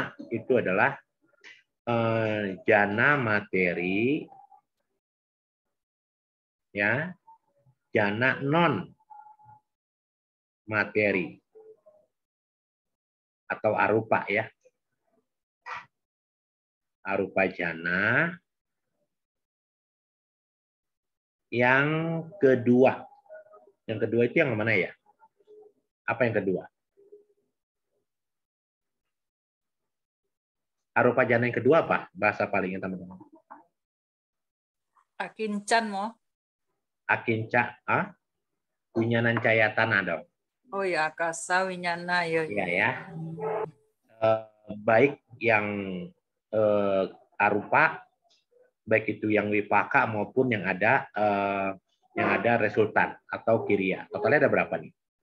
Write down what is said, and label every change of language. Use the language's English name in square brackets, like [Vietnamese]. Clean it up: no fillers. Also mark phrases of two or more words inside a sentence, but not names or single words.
[Indonesian] Yang pertama itu adalah jana materi, ya, jana non materi atau arupa, ya, [Pali] arupa jana [Indonesian] yang kedua. Yang kedua itu yang mana ya? Apa yang kedua? [Pali] Arupa jana [Indonesian] yang kedua apa? Bahasa palingnya teman-teman. [Pali] Akincan mo. Akinca, Winyanan Cayatana dong. [Indonesian] Oh ya, [Pali] akasa winyana [Indonesian] ya. Iya ya. Baik yang arupa, baik itu yang wipaka maupun yang ada resultan atau kiriya. Totalnya ada berapa nih?